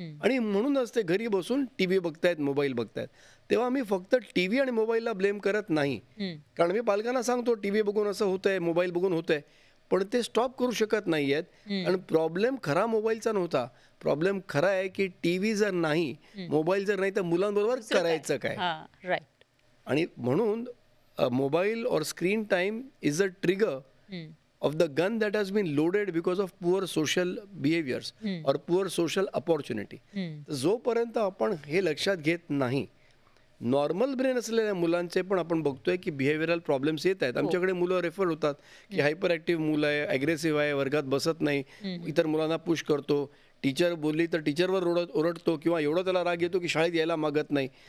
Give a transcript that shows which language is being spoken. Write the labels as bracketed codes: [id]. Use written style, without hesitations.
[mr] आणि म्हणूनच ते घरी बसून टीव्ही बघतायत, मोबाईल बघतायत. तेव्हा मी फक्त टीव्ही आणि मोबाईलला ब्लेम करत नाही, कारण मी पालकांना सांगतो टीव्ही बघून असं होतंय, मोबाईल बघून होतंय, पण ते स्टॉप करू शकत नाहीयेत. आणि प्रॉब्लेम खरा मोबाईलचा नव्हता, प्रॉब्लेम खरा आहे की टीव्ही जर नाही, मोबाईल जर नाही, तर मुलांबरोबर करायचं काय. राईट. आणि म्हणून [en] Mobile और screen time is a trigger of the gun that has been loaded because of poor social behaviors or poor social opportunity. [mr] जोपर्यंत आपण हे लक्षात घेत नाही, नॉर्मल ब्रेन असलेल्या मुलांचे पण आपण बघतोय की बिहेवियरल प्रॉब्लेम्स येत आहेत. आमच्याकडे मुलं रेफर होतात की हायपर ॲक्टिव्ह मुलं आहे, ॲग्रेसिव्ह आहे, वर्गात बसत नाही, इतर मुलांना पुश करतो, टीचर बोलली तर टीचरवर ओरडतो किंवा एवढा त्याला राग येतो की शाळेत यायला मागत नाही.